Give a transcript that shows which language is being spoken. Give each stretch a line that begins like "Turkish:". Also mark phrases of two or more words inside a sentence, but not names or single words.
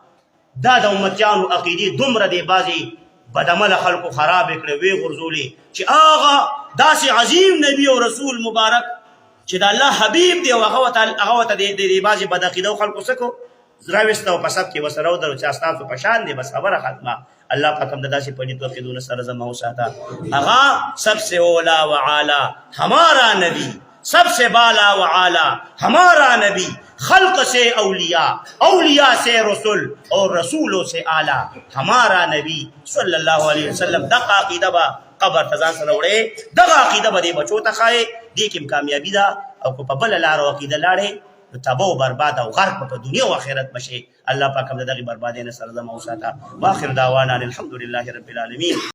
Pashto: دا د امتیانو عقیدې دومره دی بعضې بدعمله خلکو خرابې کړې ویې غورځولې چې هغه داسې عظیم نبي او رسول مبارک چې د الله حبیب دی او هغه ورته د بعضې بدعقیدو خلکو څه کو راویسته او په سب کې ورسره ودرو چې ستاسو په شان دی بس خبره ختمه. الله پاک هم د داسې پلیتو عقیدو سره زما وساته.
Urdu: هغه سب سے اولا و اعلی ہمارا نبی سب سے بالا و اعلی ہمارا نبی خلق سے اولیاء اولیاء سے رسول اور رسولوں سے اعلی ہمارا نبی صلی اللہ علیہ وسلم.
Pashto: دغه عقیده به قبر ته ځان سره وړې دغه عقیده به دې بچو ته ښایې دې کې کامیابي ده او که په بله لاره عقیده لاړې نو تباه و برباد او غرق په دنیا او آخرت بشې. الله پاک هم د دغې بربادۍ نه سره زما وساته.
Arabic: واخر دعوانا الحمد لله رب العالمین.